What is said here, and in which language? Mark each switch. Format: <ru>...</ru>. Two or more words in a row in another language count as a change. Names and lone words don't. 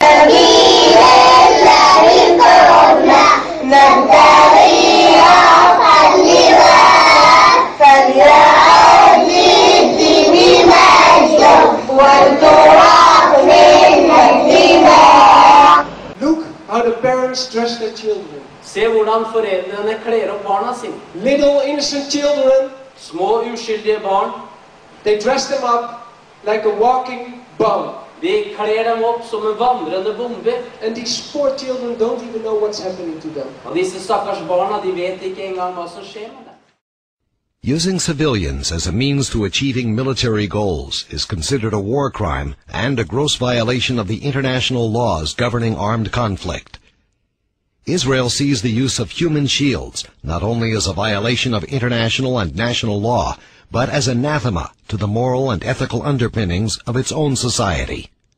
<ar>سبيل الله قومنا نبتغي اللواء، فليعد للدين مجده والتراب منا الدماء.</ar> <en>Look how the parents dress their children.</en> <no>Se hvordan foreldrene kler opp barna sine.</no> <en>Little innocent children.</en> <no>Små uskyldige barn.</no> <en>They dress them up like a walking bomb.</en> <no>De kler dem opp som en vandrende bombe.</no> <en>And these poor children don't even know what's happening to them.</en> <no>Og disse stakkars barna, de vet ikke engang hva som skjer med dem.</no> <en>Using civilians as a means to achieving military goals is considered a war crime and a gross violation of the international laws governing armed conflict. Israel sees the use of human shields not only as a violation of international and national law, but as anathema to the moral and ethical underpinnings of its own society.</en>